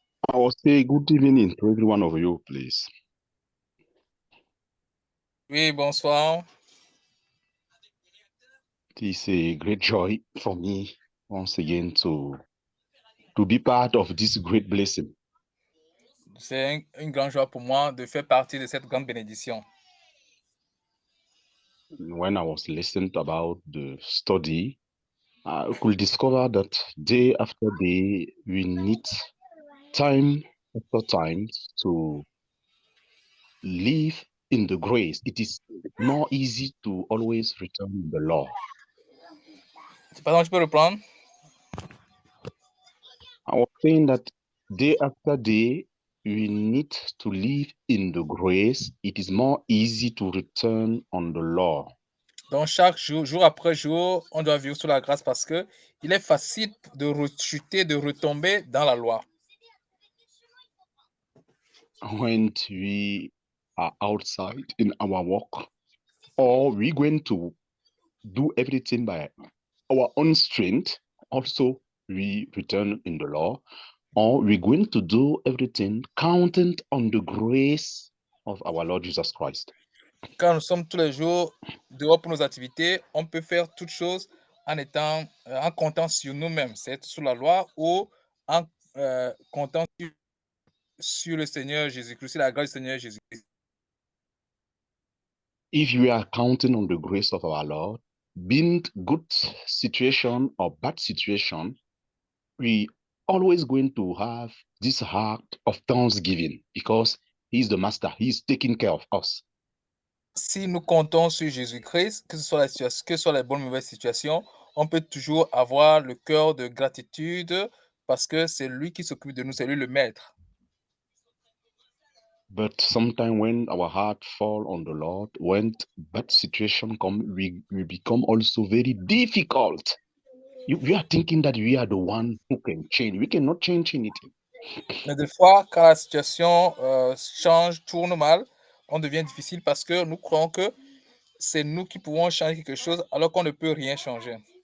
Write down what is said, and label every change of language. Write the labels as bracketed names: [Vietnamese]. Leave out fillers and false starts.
[English] I will say good evening to every one of you, please. [French] Oui, bonsoir. [English] It is a great joy for me once again to be part of this great blessing. [French] C'est une grande joie pour moi de faire partie de cette grande bénédiction. [English] When I was listening about the study, I could discover that day after day, we need time after time to live in the grace. It is more easy to always return in the law. [French] Pardon, tu peux reprendre? [English] I was saying that day after day, we need to live in the grace. It is more easy to return on the law. [French] Donc, chaque jour, jour après jour, on doit vivre sous la grâce parce que il est facile de rechuter, de retomber dans la loi. [English] When we are outside in our work, or we're going to do everything by our own strength, also we return in the law, or we're going to do everything counting on the grace of our Lord Jesus Christ. [French] Quand nous sommes tous les jours dehors pour nos activités, on peut faire toutes choses en comptant sur nous-mêmes, c'est sous la loi ou en comptant sur le Seigneur Jésus-Christ, sur la grâce du Seigneur Jésus-Christ. [English] If we are counting on the grace of our Lord, being good situation or bad situation, we always going to have this heart of thanksgiving because He's the Master. He's taking care of us. [French] Si nous comptons sur Jésus-Christ, que ce soit les bonnes ou mauvaises situations, on peut toujours avoir le cœur de gratitude parce que c'est lui qui s'occupe de nous, c'est lui le maître. [English] But sometimes when our heart fall on the Lord, when bad situation come, we become also very difficult. We are thinking that we are the one who can change. We cannot change anything. [French] Mais des fois, quand la situation change, tourne mal, on devient difficile parce que nous croyons que c'est nous qui pouvons changer quelque chose alors qu'on ne peut rien changer.